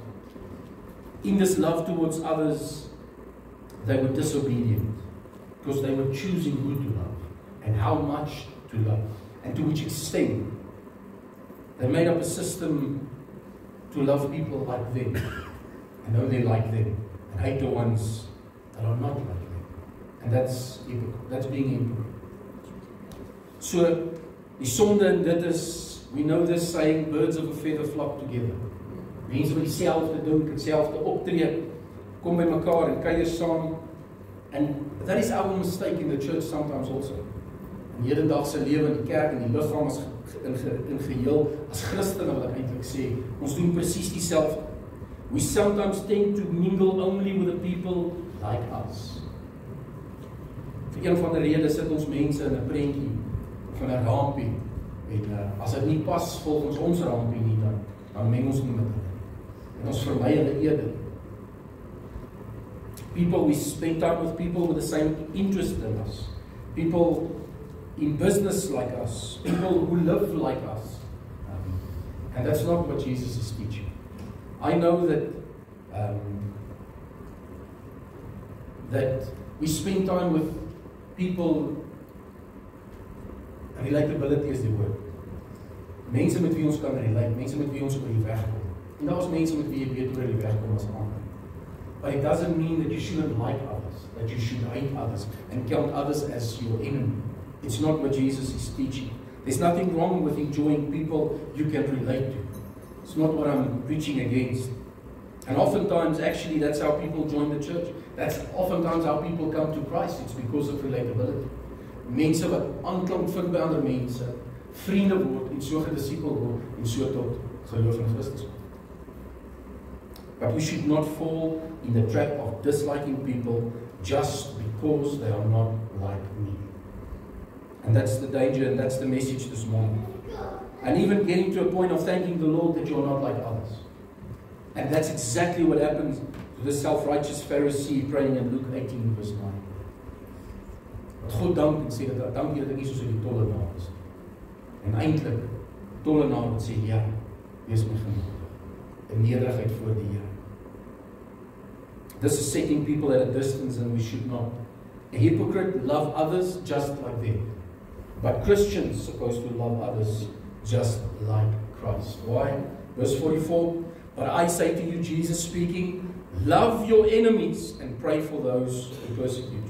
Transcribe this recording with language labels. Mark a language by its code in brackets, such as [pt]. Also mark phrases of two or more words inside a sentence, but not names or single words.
[en] In this love towards others, they were disobedient because they were choosing who to love and how much to love and to which extent. They made up a system to love people like them and only like them and hate the ones that are not like them. And that's being hypocrite. So, [af] die sonde in dit is, [en] we know this saying, birds of a feather flock together. [af] Mense wat dieselfde dink, dieselfde optree, kom by mekaar en kuier saam. [en] And that is our mistake in the church sometimes also. [af] In die hedendaagse lewe in die kerk en die liggaam as in geheel, as Christene wil ek eintlik sê, ons doen presies dieselfde. [en] We sometimes tend to mingle only with the people like us. [af] Vir een van die redes sit ons mense in 'n prentjie van 'n rampie en as dit nie pas volgens ons rampie nie, dan meng ons nie met hulle. En ons vermy hulle eerder. [en] People, we spend time with people with the same interest in us. People in business like us. People who live like us. And that's not what Jesus is teaching. I know that that we spend time with people. [af] Relatability is die woord. Mense met wie ons kan relate, mense met wie ons oor die weg kom. En daar is mense met wie jy weet oor die weg kom as ander. [en] But it doesn't mean that you shouldn't like others, that you should hate others and count others as your enemy. It's not what Jesus is teaching. There's nothing wrong with enjoying people you can relate to. It's not what I'm preaching against. And oftentimes, actually, that's how people join the church. That's oftentimes how people come to Christ. It's because of relatability. [af] Mense wat aanklank vind by ander mense, vriende word en so gedisipel word en so tot geloof in Christus word. [en] But we should not fall in the trap of disliking people just because they are not like me. And that's the danger, and that's the message this morning. And even getting to a point of thanking the Lord that you're not like others. And that's exactly what happens to the self-righteous Pharisee praying in Luke 18 verse 9. [af] God dank en sê dat dank jy dat ek nie soos die tollenaar is. En eintlik tollenaar wat sê ja, wees my genade. In nederigheid voor die Here. [en] This is setting people at a distance, and we should not. A hypocrite love others just like them. But Christians are supposed to love others just like Christ. Why? Verse 44, but I say to you, Jesus speaking, love your enemies and pray for those who persecute you.